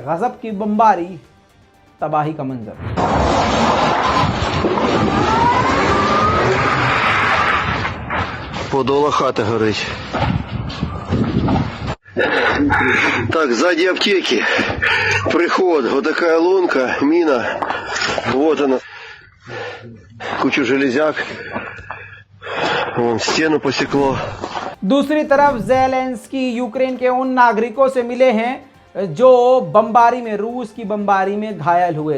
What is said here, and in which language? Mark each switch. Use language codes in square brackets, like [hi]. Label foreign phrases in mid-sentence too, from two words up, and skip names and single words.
[hi] गजब की बमबारी, तबाही का मंजर। [uk] Подола хата горить. [ru] Так, сзади аптеки. Приход. Вот такая лунка, мина. Вот она. Куча железяк. Вон, стену посекло. [hi] दूसरी तरफ ज़ेलेंस्की यूक्रेन के उन नागरिकों से मिले हैं जो बमबारी में, रूस की बमबारी में घायल हुए।